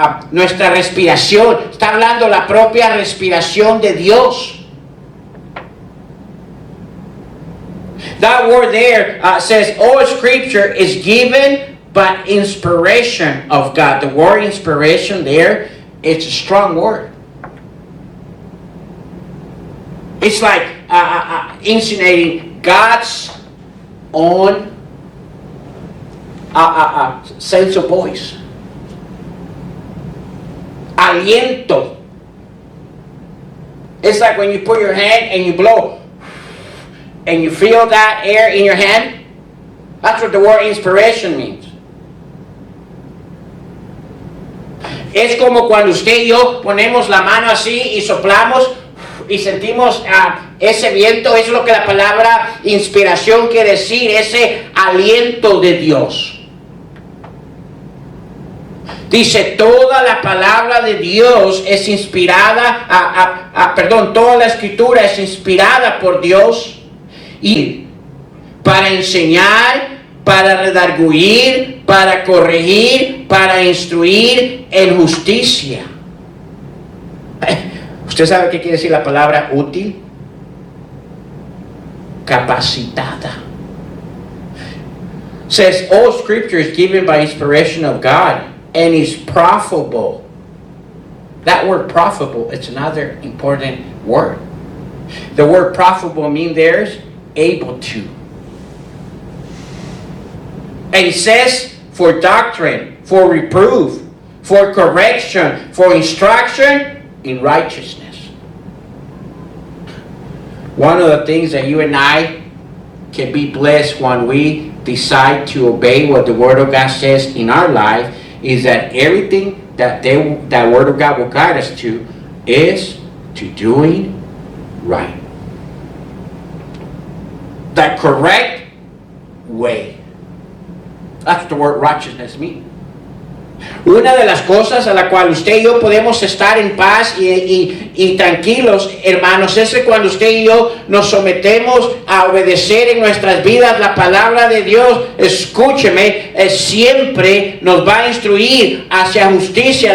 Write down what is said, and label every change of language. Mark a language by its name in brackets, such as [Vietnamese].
[Spanish] Nuestra respiración. Está hablando la propia respiración de Dios. [English] That word there says, all scripture is given by inspiration of God. The word inspiration there, it's a strong word. It's like insinuating God's own sense of voice. [Spanish] Aliento. [English] It's like when you put your hand and you blow and you feel that air in your hand. That's what the word inspiration means. [Spanish] Es como cuando usted y yo ponemos la mano así y soplamos y sentimos ese viento. Es lo que la palabra inspiración quiere decir, ese aliento de Dios. Dice, toda la palabra de Dios es inspirada, toda la escritura es inspirada por Dios y para enseñar, para redarguir, para corregir, para instruir en justicia. ¿Usted sabe qué quiere decir la palabra útil? Capacitada. [English] Says all scripture is given by inspiration of God and is profitable. That word profitable, it's another important word. The word profitable means there's able to. And it says for doctrine, for reproof, for correction, for instruction in righteousness. One of the things that you and I can be blessed when we decide to obey what the Word of God says in our life is that everything that Word of God will guide us to is to doing right. The correct way. That's what the word righteousness means. [Spanish] Una de las cosas a la cual usted y yo podemos estar en paz y tranquilos, hermanos, es que cuando usted y yo nos sometemos a obedecer en nuestras vidas la palabra de Dios, escúcheme, siempre nos va a instruir hacia justicia.